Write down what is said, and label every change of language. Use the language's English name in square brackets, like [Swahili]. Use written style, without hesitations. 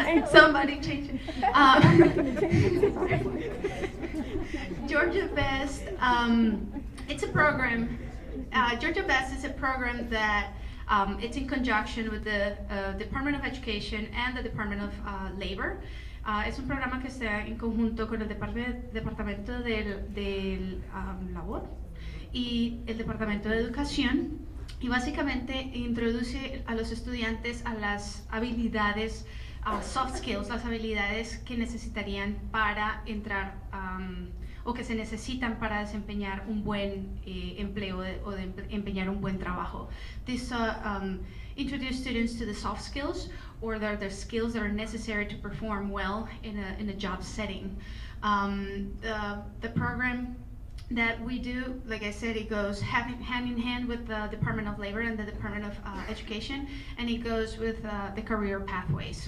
[English] Somebody change it. Georgia Best, it's a program. Georgia Best is a program that it's in conjunction with the Department of Education and the Department of Labor. [Spanish] Es un programa que está en conjunto con el Departamento de Labor y el Departamento de Educación. Y básicamente introduce a los estudiantes a las habilidades, soft skills, las habilidades que necesitarían para entrar o que se necesitan para desempeñar un buen empleo o de empeñar un buen trabajo. [English] This introduce students to the soft skills, or the skills that are necessary to perform well in a job setting. The program that we do, like I said, it goes hand in hand with the Department of Labor and the Department of Education, and it goes with the career pathways.